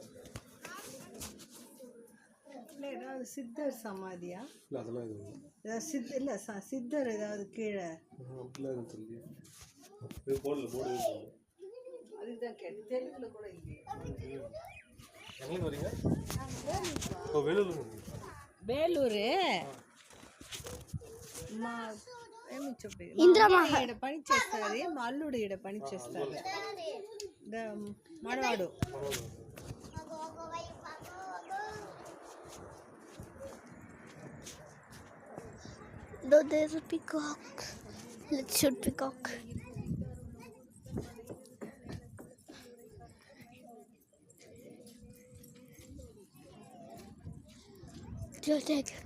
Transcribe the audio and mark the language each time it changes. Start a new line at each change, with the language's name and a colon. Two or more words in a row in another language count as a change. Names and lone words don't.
Tamil: இல்லை ஏதாவது சித்தர் சமாதியா? இல்லை அதெல்லாம் இது ஏதாவது இல்லை சித்தர் ஏதாவது கீழே அப்படிலாம் எதுவும் தெரியல. இது போர்டு அதுதான் கேட்டு தெலுங்குல கூட இல்லையே. எங்கே வரீங்க? வேலூர்.
Telugu: వేలూరు మా ఏమి చెప్పి ఈడ పని చేస్తుంది, మా అల్లుడు ఈడ పని చేస్తారు. మనవాడు
English: No, there's a peacock. Let's shoot peacock. Just take.